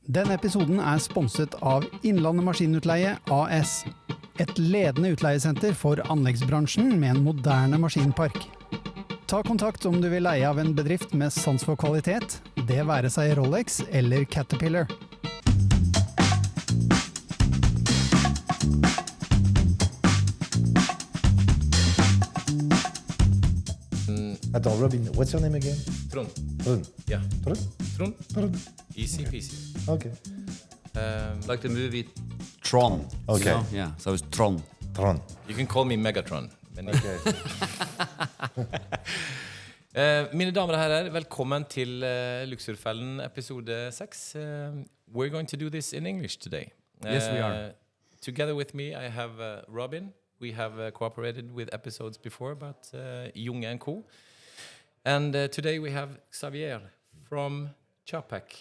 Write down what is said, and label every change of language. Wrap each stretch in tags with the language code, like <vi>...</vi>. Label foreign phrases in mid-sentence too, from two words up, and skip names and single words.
<no>Denne episoden sponset av Innlandet Maskinutleie AS, et ledende utleiesenter for anleggsbransjen med en moderne maskinpark. Ta kontakt om du vil leie av en bedrift med sans for kvalitet, det være seg Rolex eller Caterpillar.</no> <en>Attends, Robin, what's your name again? Trond. Trond. Yeah. Trond? Trond. Easy peasy. Okay. Like the movie Tron. Okay. You know? Yeah, so it's Tron. Trond. You can call me Megatron. Okay.</en> <no>Mine damer og herrer, velkommen til Luksurfellen episode 6.</no> <en>We're going to do this in English today. Yes, we are. Together with me, I have Robin. We have cooperated with episodes before about Junge&Co. And today we have Xavier from Czapek.</en>